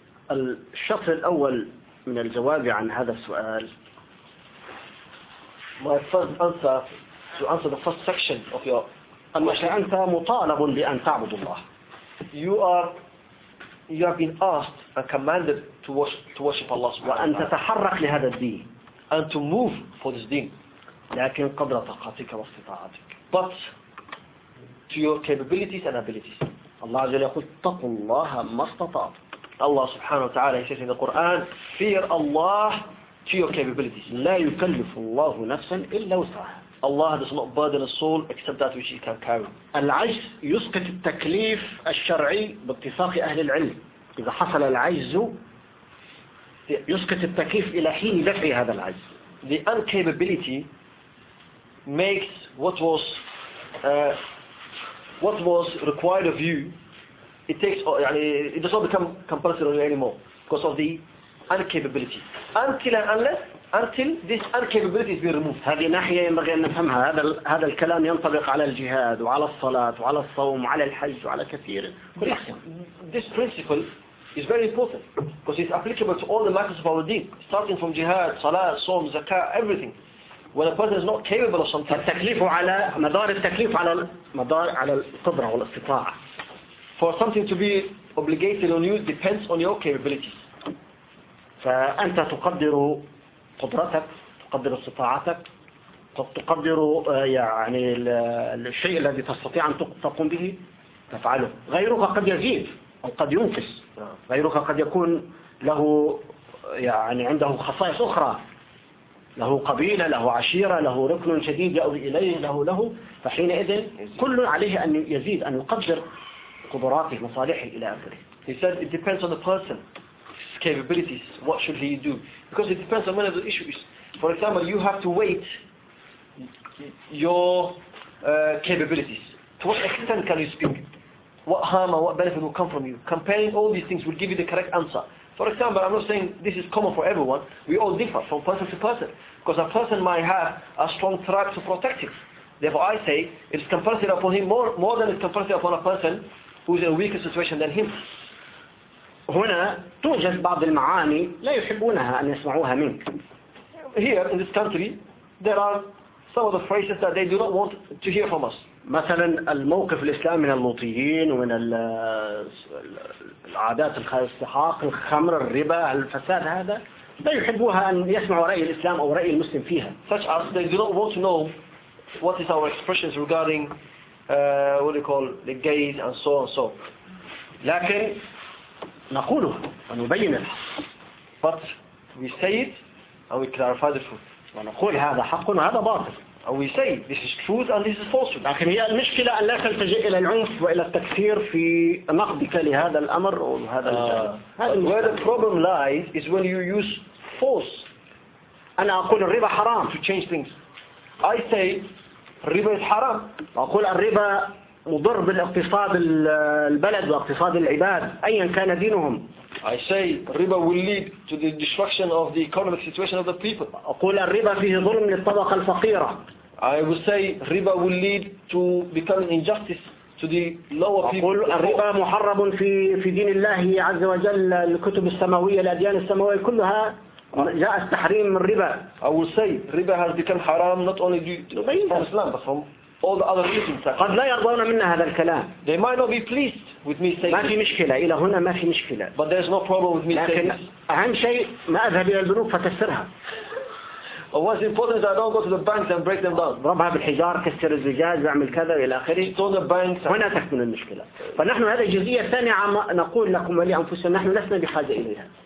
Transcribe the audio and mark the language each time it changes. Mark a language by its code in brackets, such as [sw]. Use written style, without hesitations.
[ar] الشطر الأول من الجواب عن هذا السؤال. [en] My first answer to answer the first section of your question. [ar] أنت مطالب بأن تعبد الله. [en] You have been asked and commanded to worship Allah. [ar] وأن تتحرك لهذا الدين. [en] And to move for this deen. [ar] لكن قدر طاقتك واستطاعتك. [en] But to your capabilities and abilities. [ar] الله عز وجل يقول اتقوا الله ما استطعت. [en] Allah سبحانه وتعالى says in the Quran, fear Allah to your capabilities. [ar] لا يكلف الله نفسا إلا وسعها. [en] Allah does not burden a soul except that which he can carry. [ar] العجز يسقط التكليف الشرعي باتفاق أهل العلم. إذا حصل العجز يسقط التكليف إلى حين دفع هذا العجز. [en] The incapability makes what was required of you. It takes, it does not become compulsory anymore because of the incapability. Until this incapability is being removed. [ar] هذه ناحية ينبغي أن نفهمها. هذا الكلام ينطبق على الجهاد وعلى الصلاة وعلى الصوم وعلى الحج وعلى كثير. [en] This principle is very important because it's applicable to all the matters of our deen, starting from jihad, salah, sawm, zakah, everything. When a person is not capable of something, [ar] التكليف على مدار التكليف على مدار على القدرة والاستطاعة. [en] For something to be obligated on you depends on your capabilities. [ar] فأنت تقدر قدرتك، تقدر استطاعتك، تقدر يعني الشيء الذي تستطيع أن تقوم به تفعله. غيرك قد يزيد أو قد ينقص. غيرك قد يكون له يعني عنده خصائص أخرى، له قبيلة، له عشيرة، له ركن شديد يأوي إليه، له فحينئذ كل عليه أن يزيد، أن يقدر قدراته مصالحه إلى آخره. [en] He said it depends on the person, his capabilities, what should he do, because it depends on many of the issues. For example, you have to weight your capabilities. To what extent can you speak? What harm or what benefit will come from you? Comparing all these things will give you the correct answer. For example, I'm not saying this is common for everyone. We all differ from person to person. Because a person might have a strong tribe to protect him. Therefore, I say it's compulsory upon him more than it's compulsory upon a person who is in a weaker situation than him. [ar] هنا توجد بعض المعاني لا يحبونها أن يسمعوها منك. [en] Here, in this country, there are some of the phrases that they do not want to hear from us. [ar] مثلا الموقف الإسلام من اللوطيين ومن العادات الاستحاق الخمر الربا الفساد هذا لا يحبوها أن يسمعوا رأي الإسلام أو رأي المسلم فيها. [en] Such as they do not want to know what is our expressions regarding what you call the gays and so on and so. [ar] لكن نقوله ونبينه. [en] But we say it and we clarify the truth. [ar] ونقول هذا حق وهذا باطل. [en] And we say this is truth and this is falsehood. [ar] لكن هي المشكلة أن لا تلتجئ إلى العنف وإلى التكفير في نقدك لهذا الأمر وهذا الجانب. [en] Where the problem lies is when you use force. [ar] أنا أقول الربا حرام. [en] To change things. I say الربا is حرام. [ar] أقول الربا مضر بالاقتصاد البلد واقتصاد العباد أيا كان دينهم. [en] I say riba will lead to the destruction of the economic situation of the people. [ar] أقول الربا فيه ظلم للطبقة الفقيرة. [en] I will say riba will lead to becoming injustice to the lower people. [ar] أقول الربا محرم في دين الله عز وجل، الكتب السماوية، الأديان السماوية كلها جاء التحريم من الربا. [en] I will say riba has become haram not only from Islam but from all the other reasons. [ar] قد لا يرضون منا هذا الكلام. [en] They might not be pleased with me saying. [ar] ما في مشكلة إلى هنا ما في مشكلة. [en] But there's no problem with me saying. [ar] لكن أهم شيء ما أذهب إلى البنوك فكسرها. [en] What's important is I don't go to the banks and break them down. [ar] ربها بالحجارة كسر الزجاج وعمل كذا إلى آخره. [en] So the banks. [ar] هنا تكمن المشكلة. فنحن هذه الجزئية الثانية عم نقول لكم ولأنفسنا نحن لسنا بحاجة إليها.